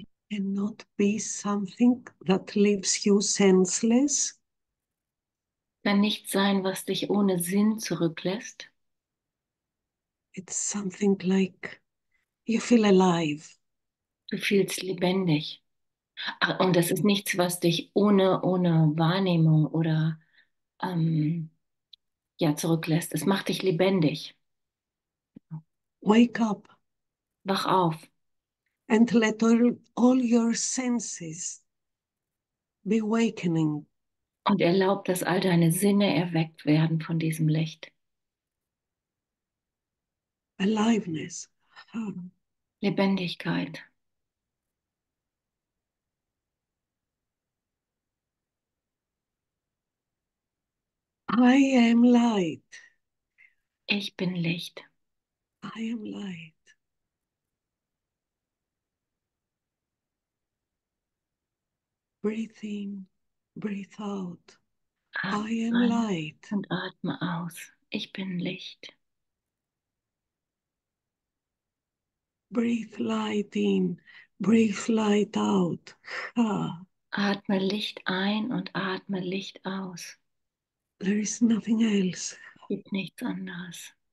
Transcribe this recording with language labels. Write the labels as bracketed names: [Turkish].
[English] Cannot be something that leaves you senseless. [German] Kann nichts sein, was dich ohne Sinn zurücklässt. [English] It's something like you feel alive. [German] Du fühlst lebendig. Ach, und das ist nichts, was dich ohne Wahrnehmung oder ähm, ja, zurücklässt. Es macht dich lebendig. [English] Wake up [German] Wach auf [English] and let all your senses be awakening. [German] und erlaub, dass all deine Sinne erweckt werden von diesem Licht. [English] Aliveness. Ah, [German] Lebendigkeit. [English] I am light. [German] Ich bin Licht. [English] I am light. Breathe in, breathe out. I [German] Atme [English] am [German] ein [English] light. [German] und atme aus. Ich bin Licht. [English] Breathe light in, breathe light out. Ah, [German] Atme Licht ein und atme Licht aus. [English] there is nothing else. [German] Es gibt nichts anderes.